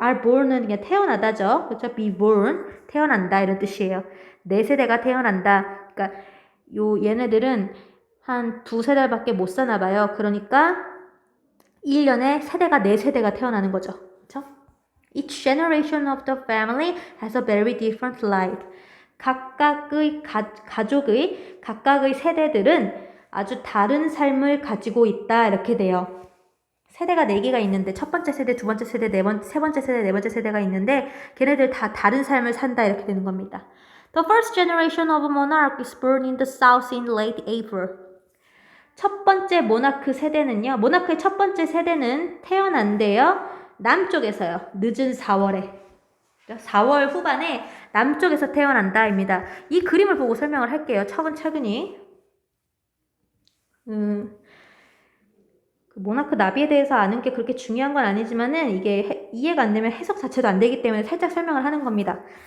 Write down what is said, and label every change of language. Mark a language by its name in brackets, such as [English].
[English] are born [Korean] 은 그냥 태어나다죠. 그렇죠? [English] be born, [Korean] 태어난다 이런 뜻이에요. 4세대가 태어난다. 그러니까 얘네들은 한 2세달밖에 못 사나 봐요. 그러니까 1년에 4세대가 태어나는 거죠. 그렇죠? [English] Each generation of the family has a very different life. [Korean] 각각의 각각의 세대들은 아주 다른 삶을 가지고 있다 이렇게 돼요. 세대가 4개가 있는데 첫 번째 세대, 두 번째 세대, 세 번째 세대, 네 번째 세대가 있는데 걔네들 다 다른 삶을 산다 이렇게 되는 겁니다. [English] The first generation of monarch is born in the south in late April. [Korean] 첫 번째 모나크 세대는요. 모나크의 첫 번째 세대는 태어난대요. 남쪽에서요. 늦은 4월에. 4월 후반에 남쪽에서 태어난다입니다. 이 그림을 보고 설명을 할게요. 차근차근히. 그 모나크 나비에 대해서 아는 게 그렇게 중요한 건 아니지만은 이게 이해가 안 되면 해석 자체도 안 되기 때문에 살짝 설명을 하는 겁니다.